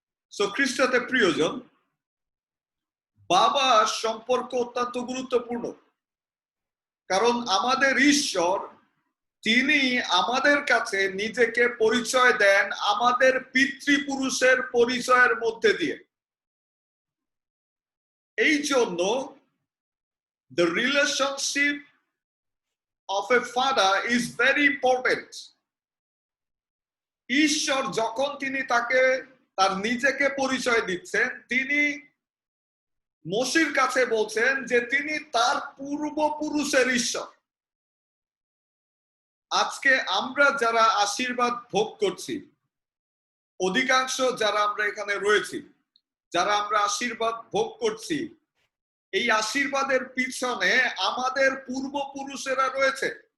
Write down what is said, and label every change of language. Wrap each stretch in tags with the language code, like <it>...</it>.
<bn>So খ্রিস্টতে প্রিয়জন, বাবা সম্পর্ক অত্যন্ত গুরুত্বপূর্ণ, কারণ আমাদের ঈশ্বর তিনি আমাদের কাছে নিজেকে পরিচয় দেন আমাদের পিতৃপুরুষের পরিচয়ের মধ্যে দিয়ে। এই জন্য</bn> <en>the relationship of a father is very important.</en> <bn>ঈশ্বর যখন তিনি তাকে তার নিজেকে পরিচয় দিচ্ছেন, তিনি মোশির কাছে বলছেন যে তিনি তার পূর্বপুরুষের ঈশ্বর। আজকে আমরা যারা আশীর্বাদ ভোগ করছি, অধিকাংশ যারা আমরা এখানে রয়েছি, যারা আমরা আশীর্বাদ ভোগ করছি, এই আশীর্বাদের পিছনে আমাদের পূর্বপুরুষেরা রয়েছে।</bn>